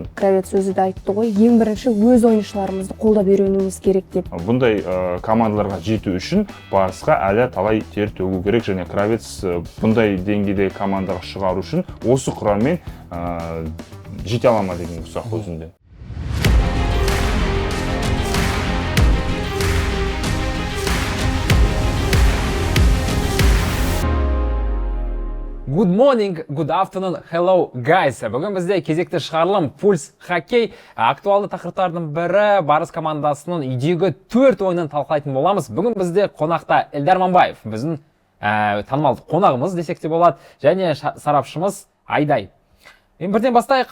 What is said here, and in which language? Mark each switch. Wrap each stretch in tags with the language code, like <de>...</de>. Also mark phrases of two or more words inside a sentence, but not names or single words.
<kk>Кравец өзі де айтты ғой, ең бірінші өз ойыншыларымызды қолдап үйренуіміз керек деп. Бұндай командаларға жету үшін Барысқа әлі талай тер төгу керек, және Кравец бұндай деңгейдегі командаға шығару үшін осы құраммен жете ала ма деген сұрақ өзінде.</kk> <en>Good morning, good afternoon, hello guys.</en> <kk>Бүгін бізде кезекті шығарылым Пульс хоккей. Актуалды тақырыптардың бірі Барыс командасының үйдегі 4 ойынын талқылайтын боламыз. Бүгін бізде қонақта Эльдар Мамбаев, біздің танымал қонағымыз десек те болады, және сарапшымыз Айдай. Бірден бастайық.</kk>